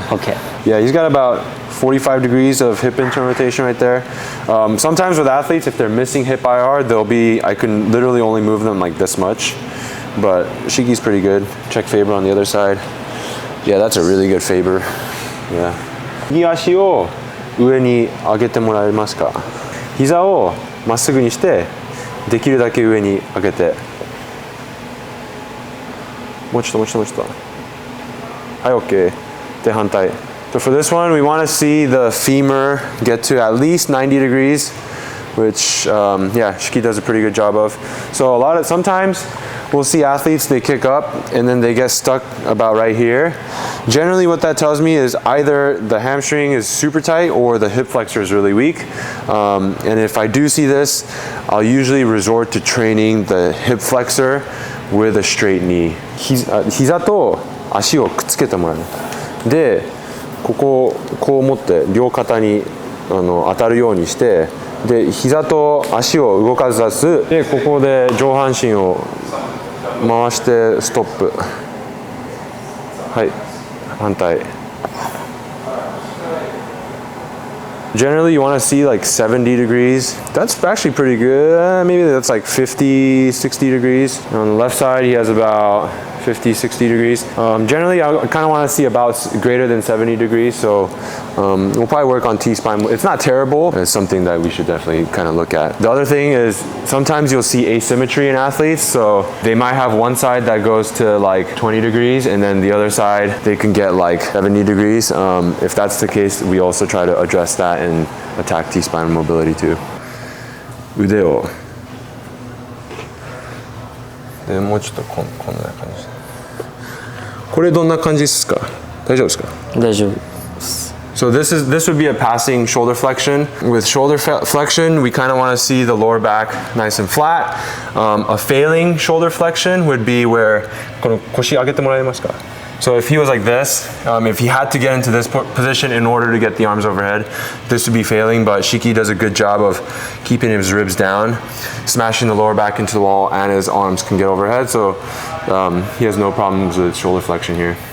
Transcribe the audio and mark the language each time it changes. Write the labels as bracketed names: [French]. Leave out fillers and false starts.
[English] OK。 Yeah, he's got about 45 degrees of hip internal rotation right there. Sometimes with athletes, if they're missing hip IR, I can literally only move them like this much. But Shiki's pretty good. Check Faber on the other side. Yeah, that's a really good Faber. Yeah. [Japanese] 右足を上に上げてもらえますか？膝をまっすぐにして、できるだけ上に上げて。もうちょっと。はい、OK。で、反対。 [English] So for this one, we want to see the femur get to at least 90 degrees, which, yeah, Shiki does a pretty good job of. So sometimes we'll see athletes, they kick up and then they get stuck about right here. Generally what that tells me is either the hamstring is super tight or the hip flexor is really weak. And if I do see this, I'll usually resort to training the hip flexor with a straight knee. [Japanese] 膝と足をくっつけてもらう。で、ここをこう持って両肩に当たるようにして、で膝と足を動かさず、でここで上半身を回してストップ。はい、反対。 [English] Generally, you want to see like 70 degrees. That's actually pretty good. Maybe that's like 50, 60 degrees. On the left side, he has about 50, 60 degrees. Generally, I kind of want to see about greater than 70 degrees. So we'll probably work on T-spine. It's not terrible. It's something that we should definitely kind of look at. The other thing is sometimes you'll see asymmetry in athletes. So they might have one side that goes to like 20 degrees and then the other side, they can get like 70 degrees. If that's the case, we also try to address that and attack T-spine mobility too. [Japanese] 腕をでもうちょっとこんな感じ。これどんな感じですか？大丈夫ですか？大丈夫。 [English] So this would be a passing shoulder flexion. With shoulder flexion, we kind of want to see the lower back nice and flat. A failing shoulder flexion would be where [Japanese] この腰上げてもらえますか？ [English] So if he was like this, if he had to get into this position in order to get the arms overhead, this would be failing, but Shiki does a good job of keeping his ribs down, smashing the lower back into the wall, and his arms can get overhead, so he has no problems with shoulder flexion here.